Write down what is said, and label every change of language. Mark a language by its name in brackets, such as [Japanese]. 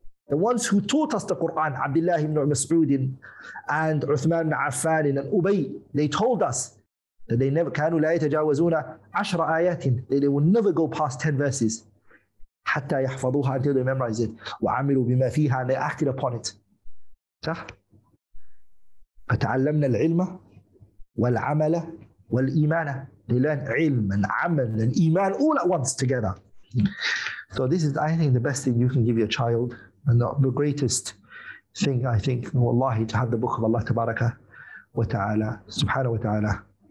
[English] The ones who taught us the Qur'an, Abdullah ibn Mas'ud and Uthman ibn Affan and Ubay, they told us that they never [Arabic] كانوا لا يتجاوزون 10 آيات. [English] They will never go past 10 verses. [Arabic] حتى يحفظوها, [English] until they memorize it. [Arabic] وعملوا بما فيها, [English] and they acted upon it. [Arabic] صح؟ فتعلمنا العلم والعمل والإيمان. [English] They learn ilm and amal and iman all at once together. So this is, I think, the best thing you can give your child, and the greatest thing, I think, wallahi, to have the book of Allah tabaraka wa ta'ala, subhanahu wa ta'ala.